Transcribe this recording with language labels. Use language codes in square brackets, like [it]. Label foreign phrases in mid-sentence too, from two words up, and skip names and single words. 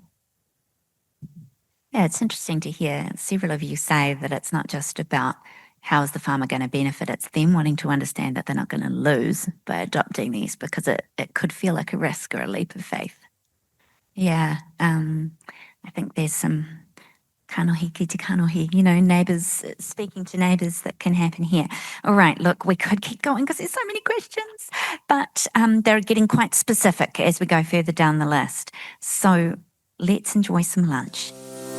[en] Yeah, it's interesting to hear several of you say that it's not just about how is the farmer going to benefit, it's them wanting to understand that they're not going to lose by adopting these, because it could feel like a risk or a leap of faith. Yeah, I think there's some [mi] kanohiki te kanohi, [en] neighbours, speaking to neighbours, that can happen here. All right, look, we could keep going because there's so many questions, but they're getting quite specific as we go further down the list. So let's enjoy some lunch.